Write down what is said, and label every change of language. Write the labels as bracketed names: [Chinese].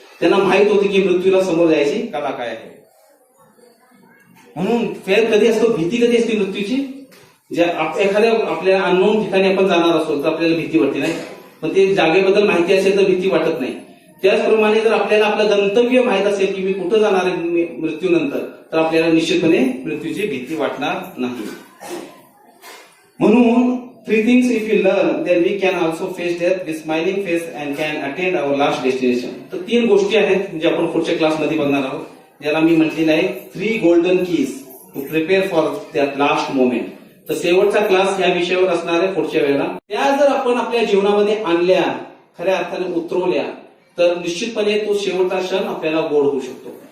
[Marathi] त्यांना माहित होती की मृत्यूला समोर जायची कला काय आहे. म्हणून फेर कधी असतो, भीती कधी असते मृत्यूची, ज्या एखाद्या आपल्या अननोन ठिकाणी आपण जाणार असतो तर आपल्याला भीती वाटते नाही, पण ते जागेबद्दल माहिती असेल तर भीती वाटत नाही. त्याचप्रमाणे जर आपल्याला आपलं गंतव्य माहित असेल की मी कुठं जाणार आहे मृत्यूनंतर, तर आपल्याला निश्चितपणे मृत्यूची भीती वाटणार नाही. म्हणून [English] 3 things if we learn, then we can also face death with smiling face and can attain our last destination. [Marathi] तर 3 गोष्टी आहेत जे आपण पुढच्या क्लासमध्ये बघणार आहोत, ज्याला मी म्हटलेलं आहे [English] 3 golden keys to prepare for that last moment. [Marathi] तर शेवटचा क्लास या विषयावर असणार आहे पुढच्या वेळेला. त्या जर आपण आपल्या जीवनामध्ये आणल्या, खऱ्या अर्थाने उतरवल्या, तर निश्चितपणे तो शेवटचा क्षण आपल्याला गोड होऊ शकतो.